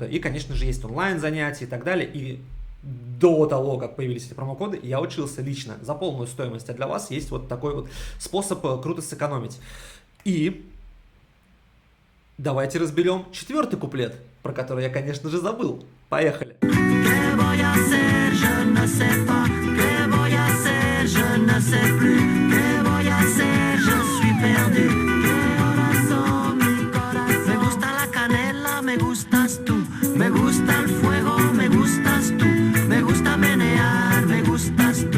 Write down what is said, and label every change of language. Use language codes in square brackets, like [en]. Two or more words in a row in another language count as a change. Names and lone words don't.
[ru] И, конечно же, есть онлайн-занятия и так далее. И до того, как появились эти промокоды, я учился лично за полную стоимость. А для вас есть вот такой вот способ круто сэкономить. И давайте разберем четвертый куплет, про который я, конечно же, забыл. Поехали. [es] ¿Qué voy a hacer? [fr] Je ne sais pas. [es] ¿Qué voy a hacer? [fr] Je ne sais plus. [es] ¿Qué voy a hacer? [fr] Je suis perdu. [es] ¿Qué horas son, mi corazón? Me gusta la canela, me gustas tú. Me gusta el fuego, me gustas tú. Me gusta menear, me gustas tú.